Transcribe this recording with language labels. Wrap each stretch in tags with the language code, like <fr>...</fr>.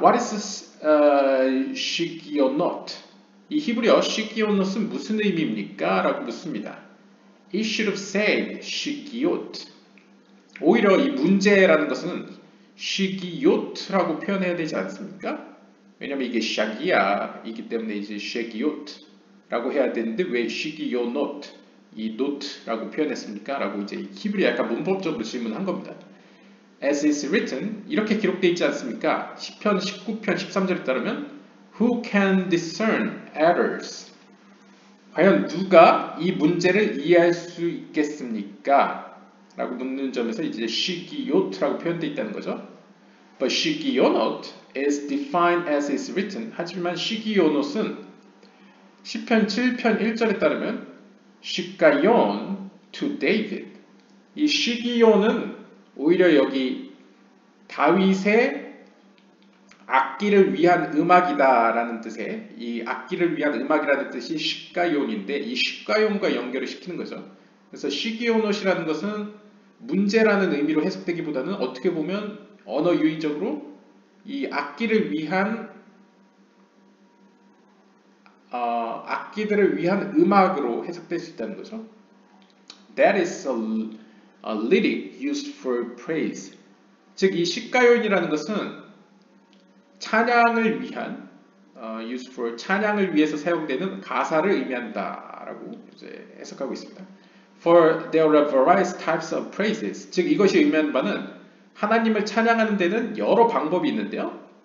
<en>What is 시기오노트?</en> <ko>이 히브리어 시기오노트는 무슨 의미입니까? 라고 묻습니다.</ko> <en>He should have said 시기요트.</en> <ko>오히려 이 문제라는 것은 시기요트라고 표현해야 되지 않습니까? 왜냐면 이게 샤기야이기 때문에 이제 시기요트라고 해야 되는데 왜 시기요노트 이 노트라고 표현했습니까? 라고 이제 히브리 약간 문법적으로 질문한 겁니다.</ko> <en>As is written,</en> <ko>이렇게 기록되어 있지 않습니까? 시편 19편 13절에 따르면</ko> <en>Who can discern errors?</en> <ko>과연 누가 이 문제를 이해할 수 있겠습니까? 라고 묻는 점에서 이제 시기요트라고 표현되어 있다는 거죠.</ko> <en>But 시기요노트 is defined as is written.</en> <ko>하지만 시기요노트는 시편 7편 1절에 따르면 시가yon to David. 이 시기요는 오히려 여기 다윗의 악기를 위한 음악이다라는 뜻의 이 악기를 위한 음악이라는 뜻이 시가용인데 이 시가용과 연결을 시키는 거죠. 그래서 시기오노시라는 것은 문제라는 의미로 해석되기보다는 어떻게 보면 언어 유의적으로 이 악기를 위한 악기들을 위한 음악으로 해석될 수 있다는 거죠.</ko> <en>That is a lyric used for praise.</en> <ko>즉 이 시가요인이라는 것은 찬양을 위한</ko> <en>used for</en> <ko>찬양을 위해서 사용되는 가사를 의미한다라고 이제 해석하고 있습니다.</ko> <en>For there are various types of praises.</en> <ko>즉 이것이 의미하는 바는 하나님을 찬양하는 데는 여러 방법이 있는데요.</ko>